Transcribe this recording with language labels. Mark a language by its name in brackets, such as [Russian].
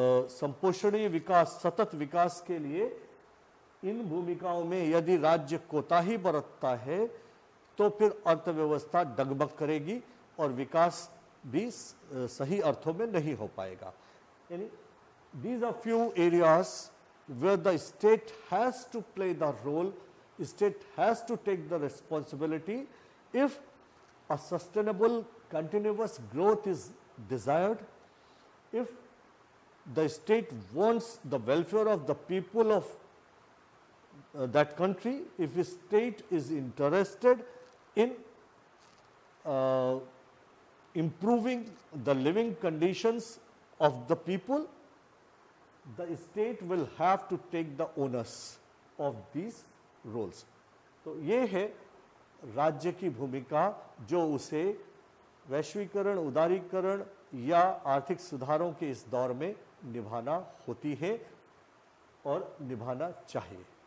[Hindi] संपोषणीय विकास, सतत विकास के लिए इन भूमिकाओं में यदि राज्य कोताही बरतता है तो फिर अर्थव्यवस्था डगमग करेगी और विकास भी सही अर्थों में नहीं हो पाएगा। [English] यानी these are few areas where the state has to play the role, state has to take the responsibility if a sustainable continuous growth is desired, if the state wants the welfare of the people of that country, if the state is interested in improving the living conditions of the people, the state will have to take the onus of these roles. [Hindi] तो ये है राज्य की भूमिका, जो उसे वैश्वीकरण, उदारीकरण या आर्थिक सुधारों के इस दौर में निभाना होती है और निभाना चाहिए।